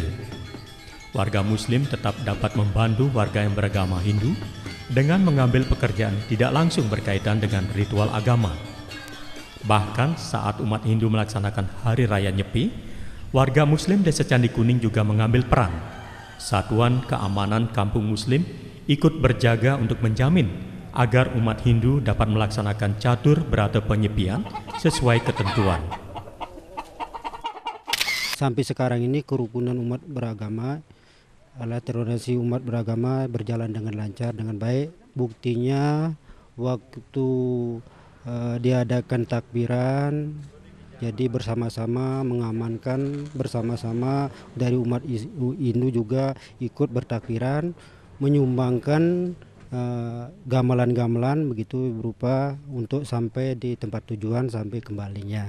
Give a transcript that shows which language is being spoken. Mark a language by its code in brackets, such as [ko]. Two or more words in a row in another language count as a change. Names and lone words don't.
[id] Warga Muslim tetap dapat membantu warga yang beragama Hindu dengan mengambil pekerjaan tidak langsung berkaitan dengan ritual agama. Bahkan saat umat Hindu melaksanakan Hari Raya Nyepi, warga Muslim desa Candi Kuning juga mengambil peran. Satuan Keamanan Kampung Muslim ikut berjaga untuk menjamin agar umat Hindu dapat melaksanakan catur berata penyepian sesuai ketentuan. Sampai sekarang ini kerukunan umat beragama, toleransi umat beragama berjalan dengan lancar, dengan baik. Buktinya waktu diadakan takbiran, jadi bersama-sama mengamankan, bersama-sama dari umat Hindu juga ikut bertakbiran, menyumbangkan gamelan-gamelan begitu berupa untuk sampai di tempat tujuan sampai kembalinya.